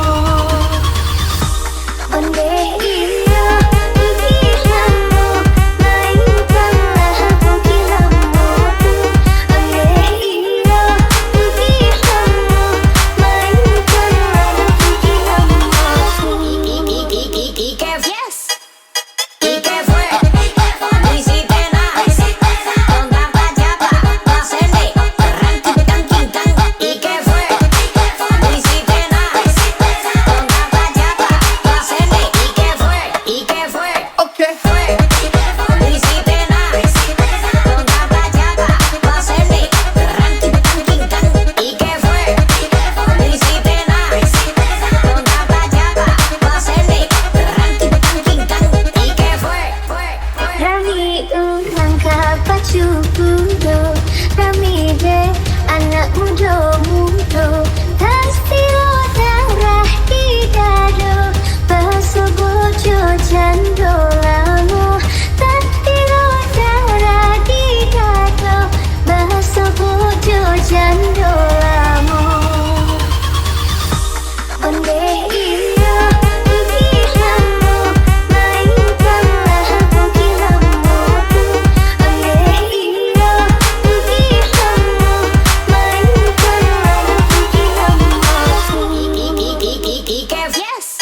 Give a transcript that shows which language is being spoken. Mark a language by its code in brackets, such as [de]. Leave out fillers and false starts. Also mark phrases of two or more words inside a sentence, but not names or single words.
[min] Ondeh iya Bugih Lamo, mainkanlah Bugih Lamo. Ondeh iya Bugih Lamo, mainkanlah Bugih Lamo. [es] Yes. ¿Y qué fue? No hiciste nada. Con tanta chapa, pasende, ranking, tanking, tan. ¿Y qué fue? No hiciste nada. Con tanta chapa, pasende. ¿Y qué fue? ¿Y qué fue? Okay. No hiciste nada. Con tanta chapa, pasende, ranking, tanking, tan. ¿Y qué fue? No hiciste nada. Con tanta chapa, pasende, ranking, tanking, tan. ¿Y qué fue? [min] Rami urang pacu kudo, Rami anak mudo-mudo, Tasiraok darah di dado, basuh bojo jando lamo. Tasiraok darah di dado, basuh bojo jando lamo. Ondeh iya Bugih Lamo, mainkanlah Bugih Lamo. Ondeh iya Bugih Lamo, mainkanlah Bugih Lamo. [es] ¿Y qué fue?